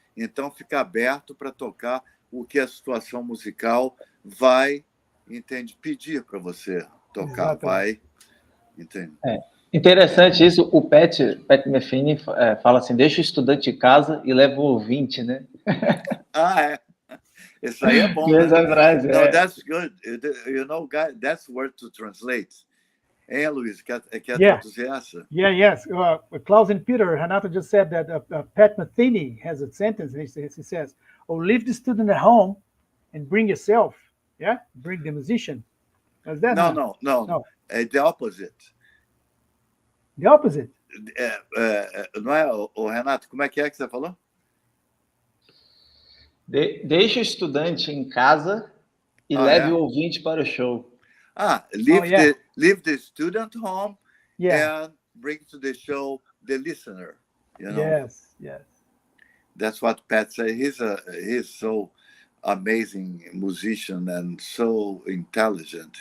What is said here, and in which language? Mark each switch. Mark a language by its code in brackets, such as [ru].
[pt] Então, fica aberto para tocar o que a situação musical vai, pedir para você tocar. Exatamente. Vai, entende? Interessante isso. O Pat Metheny fala assim, deixa o estudante em casa e leva o ouvinte, né? Isso aí é bom, né? [en] No, that's good. You know, guys, that's word to translate. [pt] Hein, Luiz? Quer traduzir essa? [en] Yeah, yes. Klaus and Peter, Renato just said that Pat Metheny has a sentence, and he says, leave the student at home and bring yourself. Yeah? Bring the musician. Is that No. It's the opposite. The opposite? [pt] Não é, Renato? Como é que você falou? Deixa o estudante em casa e leve o ouvinte para o show. [en] Leave the student home and bring to the show the listener. You know? Yes. That's what Pat said. He's so amazing musician and so intelligent.